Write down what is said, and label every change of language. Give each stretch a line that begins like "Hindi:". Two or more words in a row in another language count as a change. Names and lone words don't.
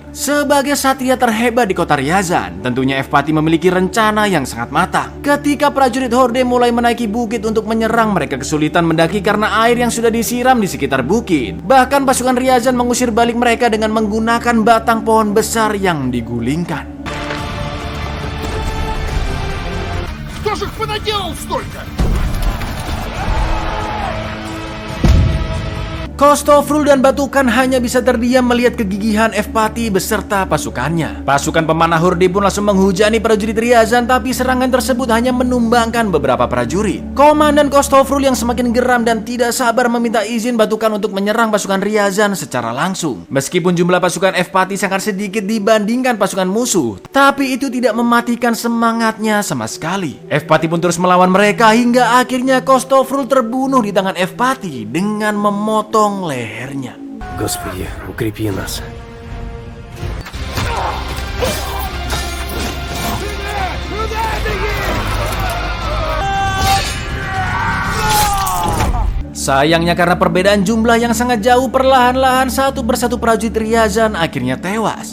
Indonesian: Sebagai satria terhebat di kota Ryazan, tentunya Evpati memiliki rencana yang sangat matang. Ketika prajurit Horde mulai menaiki bukit untuk menyerang, mereka kesulitan mendaki karena air yang sudah disiram di sekitar bukit. Bahkan pasukan Ryazan mengusir balik mereka dengan menggunakan batang pohon besar yang digulingkan.
Russian: Кто же их понаделал столько?
Indonesian: Kostofrul dan Batukan hanya bisa terdiam melihat kegigihan Evpati beserta pasukannya. Pasukan pemanah Horde pun langsung menghujani prajurit Ryazan, tapi serangan tersebut hanya menumbangkan beberapa prajurit. Komandan Kostofrul yang semakin geram dan tidak sabar meminta izin Batukan untuk menyerang pasukan Ryazan secara langsung. Meskipun jumlah pasukan Evpati sangat sedikit dibandingkan pasukan musuh, tapi itu tidak mematikan semangatnya sama sekali. Evpati pun terus melawan mereka hingga akhirnya Kostofrul terbunuh di tangan Evpati dengan memotong lehernya.
Russian: Господи, укрепи нас.
Indonesian: Sayangnya karena perbedaan jumlah yang sangat jauh, perlahan-lahan satu persatu prajurit Ryazan akhirnya tewas.